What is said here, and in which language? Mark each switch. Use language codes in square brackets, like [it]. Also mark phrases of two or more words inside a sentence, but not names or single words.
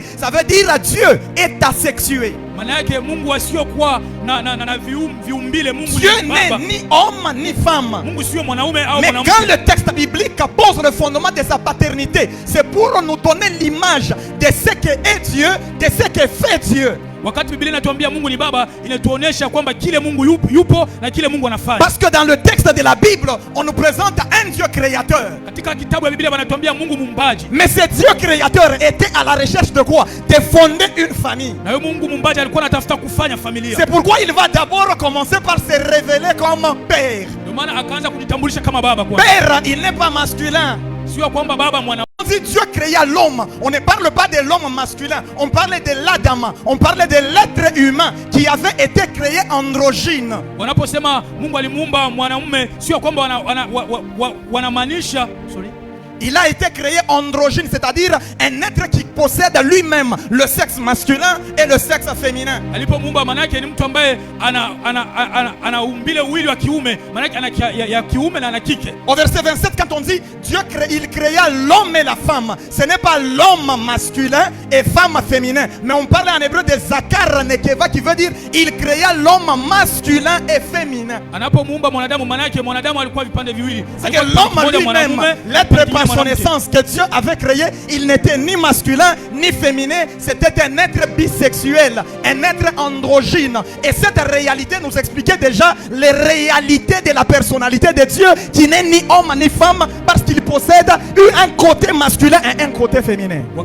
[fr] Ça veut dire Dieu est asexué. Dieu n'est ni homme ni femme. Mais quand le texte biblique pose le fondement de sa paternité, c'est pour nous donner l'image de ce qu'est Dieu, de ce que fait Dieu. [sw] Wakati Biblia inatuambia Mungu ni baba, inatuonesha kwamba kile Mungu yupo na kile Mungu anafanya. [fr] Parce que dans le texte de la Bible, on nous présente un Dieu créateur. [sw] Katika kitabu ya Biblia wanatuambia Mungu muumbaji. [fr] Mais ce Dieu créateur était à la recherche de quoi? De fonder une famille. [sw] Na huyo Mungu muumbaji alikuwa anatafuta kufanya familia. [fr] C'est pourquoi il va d'abord commencer par se révéler comme père. [sw] Ndio maana akaanza kujitambulisha kama baba kwa. [fr] Père, il n'est pas masculin. [sw] Sio kwamba baba mwana. [fr] On dit Dieu créa l'homme. On ne parle pas de l'homme masculin. On parle de l'Adam. On parle de l'être humain qui avait été créé androgyne. [sw] Wanaposema Mungu alimuumba mwanamume, sio kwamba wanamaanisha [fr] il a été créé androgyne, c'est-à-dire un être qui possède lui-même le sexe masculin et le sexe féminin. [sw] Alipomuumba manake ni mtu ambaye ana umbile uwili wa kiume, manake ana ya kiume na ana kike. [fr] Au verset 27, quand on dit Dieu il créa l'homme et la femme, ce n'est pas l'homme masculin et femme féminin, mais on parle en hébreu de [he] זכר נקבה [fr] qui veut dire il créa l'homme masculin et féminin. [sw] Anapomuumba mwanadamu manake mwanadamu alikuwa vipande viwili. [fr] C'est que l'homme lui-même, l'être par son essence que Dieu avait créé, il n'était ni masculin ni féminin, c'était un être bisexuel, un être androgyne. Et cette réalité nous expliquait déjà les réalités de la personnalité de Dieu qui n'est ni homme ni femme parce qu'il possède un côté masculin et un côté féminin.